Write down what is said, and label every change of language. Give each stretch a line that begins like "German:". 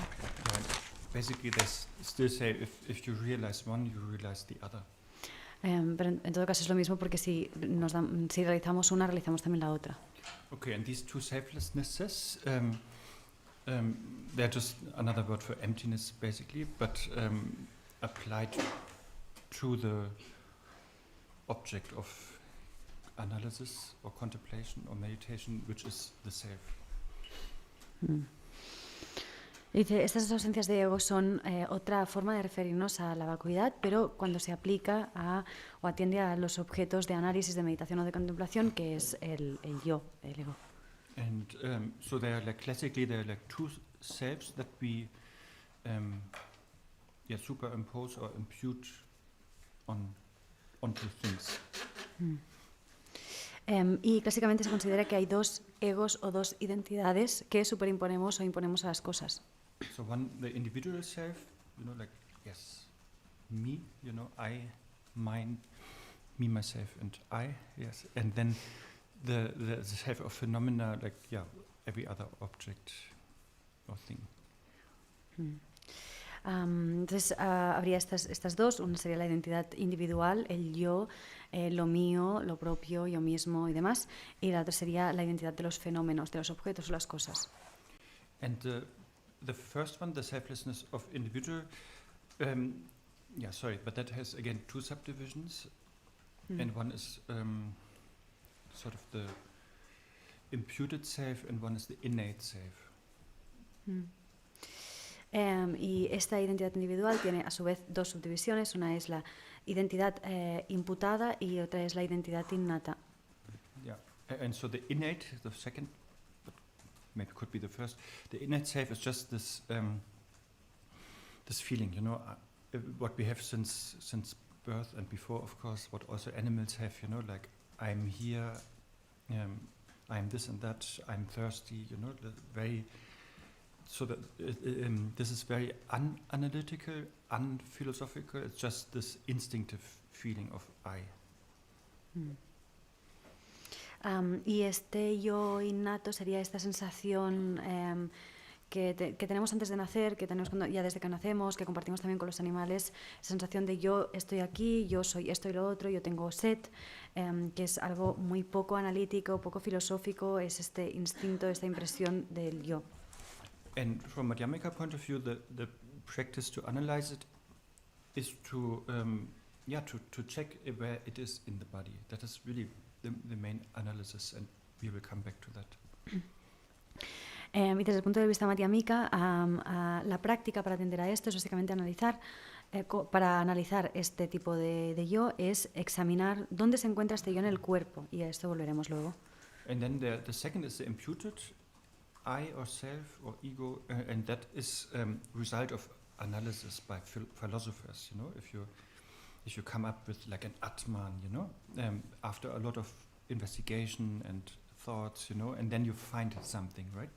English: Yeah, basically, they still say if you realize one, you realize the other.
Spanish: Pero en todo caso es lo mismo, porque si realizamos una, realizamos también la otra.
English: Okay, and these two selflessnesses, they're just another word for emptiness, basically, but applied to the object of analysis or contemplation or meditation, which is the self.
Spanish: Dice, estas ausencias de ego son otra forma de referirnos a la vacuidad, pero cuando se aplica o atiende a los objetos de análisis, de meditación o de contemplación, que es el yo, el ego.
English: And so there are classically there are two selves that we superimpose or impute onto things.
Spanish: Y clásicamente se considera que hay dos egos o dos identidades que superimponemos o imponemos a las cosas.
English: So one, the individual self, yes, me, I, mine, me, myself, and I, yes, and then the self of phenomena, every other object or thing.
Spanish: Entonces habría estas dos, una sería la identidad individual, el yo, lo mío, lo propio, yo mismo y demás, y la otra sería la identidad de los fenómenos, de los objetos o las cosas.
English: And the first one, the selflessness of individual, but that has again two subdivisions, and one is sort of the imputed self, and one is the innate self.
Spanish: Y esta identidad individual tiene a su vez dos subdivisiones, una es la identidad imputada y otra es la identidad innata.
English: Yeah, and so the innate, the second, but maybe could be the first, the innate self is just this this feeling, what we have since birth and before, of course, what also animals have, like I'm here, I'm this and that, I'm thirsty, the very. So that this is very unanalytical, unphilosophical. It's just this instinctive feeling of I.
Spanish: Y este yo innato sería esta sensación que tenemos antes de nacer, que tenemos ya desde que nacemos, que compartimos también con los animales, sensación de yo estoy aquí, yo soy esto y lo otro, yo tengo sed, que es algo muy poco analítico, poco filosófico, es este instinto, esta impresión del yo.
English: And from a Madhyamika point of view, the practice to analyze it is to check where it is in the body. That is really the main analysis, and we will come back to that.
Spanish: Y desde el punto de vista madhyamika, la práctica para atender a esto es básicamente analizar, para analizar este tipo de yo, es examinar dónde se encuentra este yo en el cuerpo, y a esto volveremos luego.
English: And then the second is the imputed I or self or ego, and that is result of analysis by philosophers. If you come up with like an Atman, after a lot of investigation and thoughts, and then you find something, right?